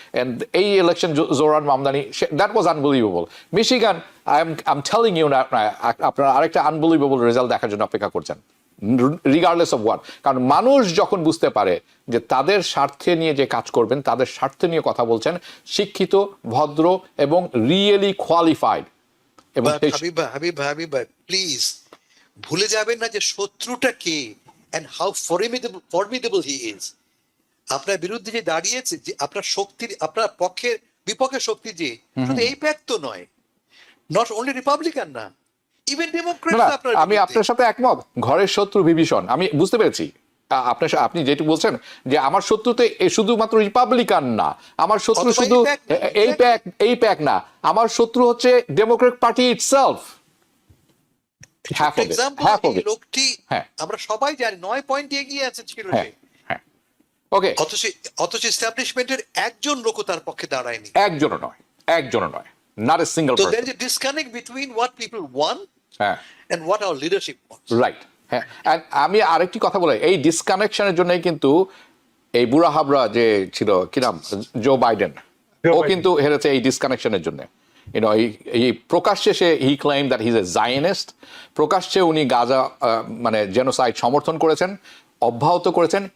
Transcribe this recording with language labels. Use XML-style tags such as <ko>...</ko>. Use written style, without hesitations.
<en>And এই election Zoran Mamdani, that was unbelievable. Michigan, I'm telling you now,</en> <bn>আপনারা আরেকটা</bn> <en>unbelievable result</en> <bn>দেখার জন্য অপেক্ষা করছেন,</bn> <en>Regardless of what.</en> <bn>কারণ মানুষ যখন বুঝতে পারে যে তাদের স্বার্থে নিয়ে যে কাজ করবেন, তাদের স্বার্থে নিয়ে কথা বলছেন, শিক্ষিত, ভদ্র এবং</bn> <en>Really qualified.</en> <bn>এবং হাবিবা প্লিজ ভুলে যাবেন না যে শত্রুটা কে</bn> <en>and how formidable he is.</en> <bn>আপনার বিরুদ্ধে যে দাঁড়িয়েছে, যে আপনার শক্তির, আপনার বিপক্ষে শক্তি যে শুধু এই প্যাক তো নয়,</bn> <en>not only republican</en> <bn>না, ইভেন ডেমোক্রেট। আমি আপনার সাথে একমত, ঘরের শত্রু বিভীষণ, আমি বুঝতে পেরেছি, আপনি যেটা বলছেন যে আমার শত্রু তো শুধুমাত্র রিপাবলিকান না, আমার শত্রু অথবা শুধু এই প্যাক না, আমার শত্রু হচ্ছে ডেমোক্রেট পার্টি ইটসেলফ। এক্সাম্পল, এই লোকটি হ্যাঁ। আমরা সবাই জানি 9 পয়েন্ট এগিয়ে আছে ছিল হ্যাঁ, সে, হ্যাঁ, ওকে, অথচ এস্টাবলিশমেন্টের একজন লোকও তার পক্ষে দাঁড়ায়নি। একজনও নয়,</bn> <en>not a single So person. there is a disconnect between what people want</en> <bn>হ্যাঁ,</bn> <en>and what our leadership wants.</en> <bn>Right, হ্যাঁ। And আমি আরেকটি কথা বলি, এই ডিসকানেকশনের জন্যই কিন্তু এই বুড়া হাবরা যে ছিল কি নাম, জো বাইডেন, ও কিন্তু হেরেছে এই ডিসকানেকশনের জন্য। এই প্রকাশ্যে সে</bn> <en>he claim that he is a Zionist,</en> <bn>প্রকাশ্যে উনি গাজা মানে জেনোসাইড সমর্থন করেছেন, অব্যাহত করেছেন।</bn>